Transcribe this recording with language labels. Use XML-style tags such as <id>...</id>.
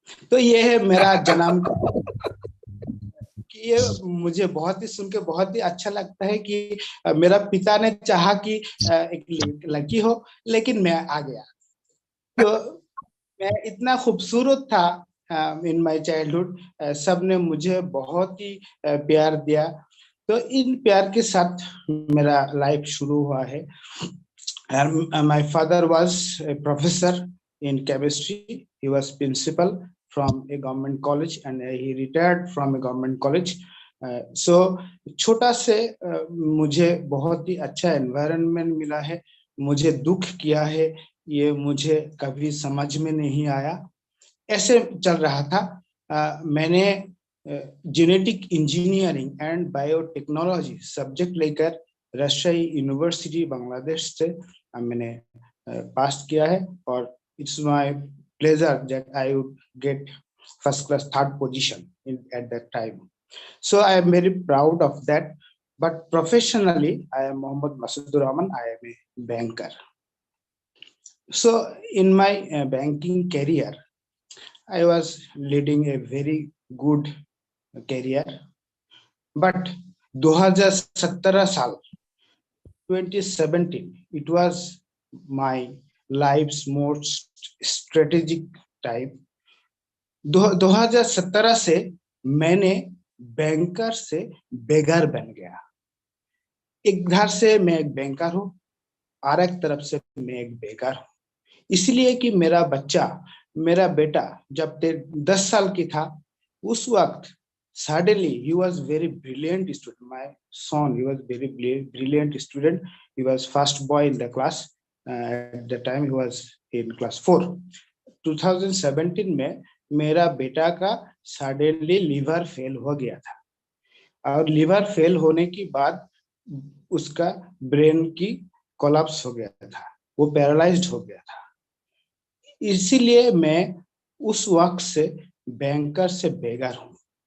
<hi>तो ये है मेरा जन्म कि ये मुझे बहुत ही सुन के बहुत ही अच्छा लगता है कि मेरा पिता ने चाहा कि एक लड़की हो, लेकिन मैं आ गया। तो मैं इतना खूबसूरत था</hi> <en>in my childhood,</en> <hi>सबने मुझे बहुत ही प्यार दिया। तो इन प्यार के साथ मेरा लाइफ शुरू हुआ है।</hi> <en>My father was a professor in chemistry. He was principal from a government college and he retired from a government college.</en> <hi>So छोटा से मुझे बहुत ही अच्छा एनवायरनमेंट मिला है। मुझे दुख किया है ये मुझे कभी समझ में नहीं आया, ऐसे चल रहा था। मैंने genetic engineering and biotechnology subject लेकर राजशाही यूनिवर्सिटी बांग्लादेश से मैंने पास किया है, और</hi> <en>It's my pleasure that I would get first class 3rd position at that time. So I am very proud of that. But professionally, I am Mohammad Masudur Rahman. I am a banker. So in my banking career, I was leading a very good career. But 2017 साल 2017, it was my life's most strategic time.</en> <hi>2017 से मैंने banker से बेघर बन गया। एक घर से मैं एक बैंकर हूँ और एक तरफ से मैं एक बेघर हूँ, इसलिए कि मेरा बेटा जब 10 साल की था उस वक्त</hi> <en>suddenly he was very brilliant student. My son, he was very brilliant student. He was first boy in the class. At the time he was in class 4.</en> <hi>2017 में मेरा बेटा का सडनली लीवर फेल हो गया था, और लीवर फेल होने के बाद उसका ब्रेन की कोलैप्स हो गया था, वो पैरालाइज्ड हो गया था। इसीलिए मैं उस वक्त से बैंकर से बेघर हूँ।</hi>